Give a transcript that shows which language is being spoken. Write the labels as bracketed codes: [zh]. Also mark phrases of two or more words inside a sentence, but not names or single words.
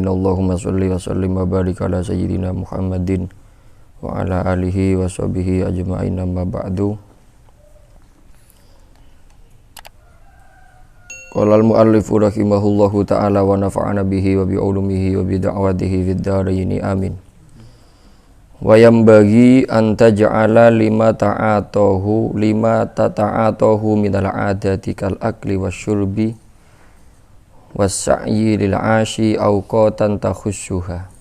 [ar] اللهم صل وسلم وبارك على سيدنا محمد وعلى آله وصحبه أجمعين، أما بعد. قال المؤلف رحمه الله تعالى ونفعنا به وبعلومه وبدعوته في الدارين آمين. وينبغي أن تجعل لما تتعاطاه من العادات كالأكل والشرب والسعي للمعاش أوقاتا تخصها.